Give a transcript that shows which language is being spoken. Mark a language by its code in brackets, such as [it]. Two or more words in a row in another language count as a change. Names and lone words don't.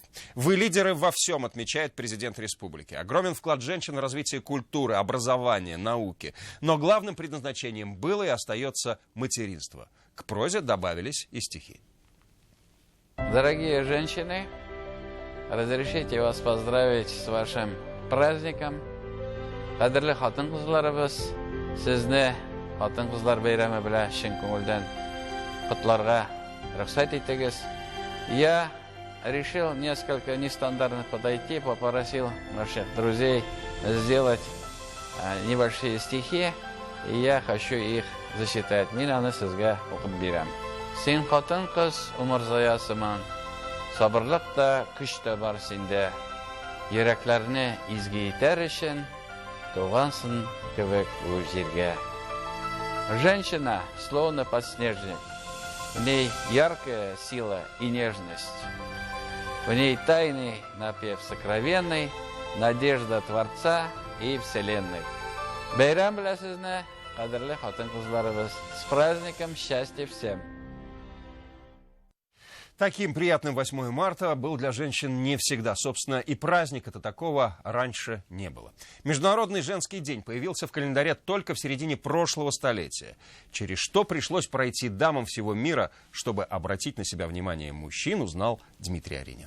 [ru] «Вы лидеры во всем», отмечает президент республики. Огромен вклад женщин в развитие культуры, образования, науки. Но главным предназначением было и остается материнство. К прозе добавились и стихи. Дорогие женщины, разрешите вас поздравить с вашим праздником. [uz] Qadrli xotin-qizlarimiz, sizni xotin-qizlar bayrami bilan chin ko'ngildan qutlashga ruxsat etasiz. [ru] Я решил несколько нестандартно подойти, попросил наших друзей сделать небольшие стихи, и я хочу их зачитать. [tt] Мен аны сезгә укып бирәм. Син хатын-кыз умырзаясыман, сабырлык та, көч тә бар синдә. Йөрәкләрне изге итәр өчен тугансын кебек бу җиргә. [ru] Женщина, словно подснежник. В ней яркая сила и нежность. В ней тайный напев сокровенный, надежда Творца и Вселенной. [tt] Бәйрәм белән сезне, кадерле хатын-кызларыбыз, [ru] с праздником, счастья всем! Таким приятным 8 марта был для женщин не всегда. Собственно, и праздника-то такого раньше не было. Международный женский день появился в календаре только в середине прошлого столетия. Через что пришлось пройти дамам всего мира, чтобы обратить на себя внимание мужчин, узнал Дмитрий Аринин.